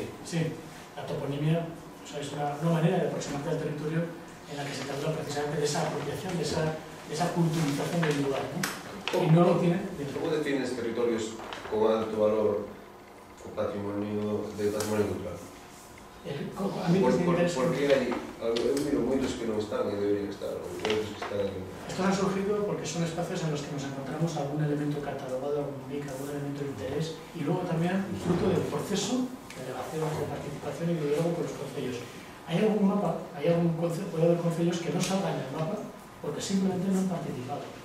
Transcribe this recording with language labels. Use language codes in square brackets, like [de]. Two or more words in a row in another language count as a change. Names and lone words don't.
[es] Sí, la toponimia, o sea, es una manera de aproximarse al territorio en la que se trata precisamente de esa apropiación, de esa culturización del lugar, ¿no? Y no lo tiene. ¿Cómo defines territorios con alto valor o patrimonio cultural? ¿Por qué hay? [gl] Eu miro moitos que non están e deberían estar, ou outros que están... [es] Estos han surgido porque son espacios en los que nos encontramos algún elemento catalogado, algún BIC, algún elemento de interés, y luego también fruto del proceso de relación, de participación y de diálogo con los concellos. Hay algún mapa, puede haber concellos que no salgan en el mapa porque simplemente no han participado.